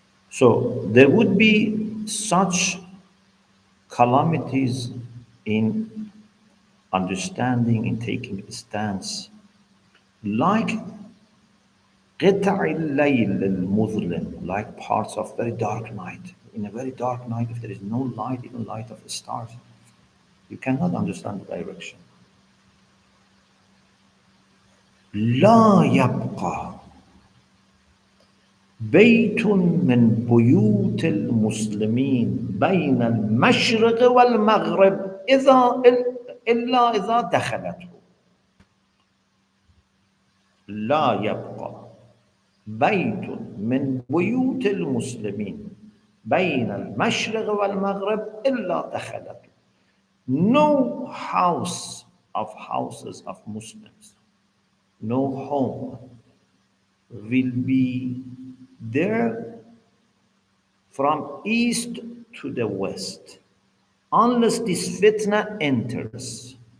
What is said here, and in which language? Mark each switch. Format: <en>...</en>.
<en>So there would be such calamities in understanding, in taking a stance, like</en> <ar>قطع الليل المظلم,</ar> <en>like parts of very dark night. In a very dark night, if there is no light, even light of the stars, you cannot understand the direction.</en> <ar>لا يبقى بيت من بيوت المسلمين بين المشرق والمغرب إلا إذا دخلته. لا يبقى بيت من بيوت المسلمين بين المشرق والمغرب إلا دخلته.</ar> <en>No house of houses of Muslims, no home will be there from east to the west unless this fitna enters.</en>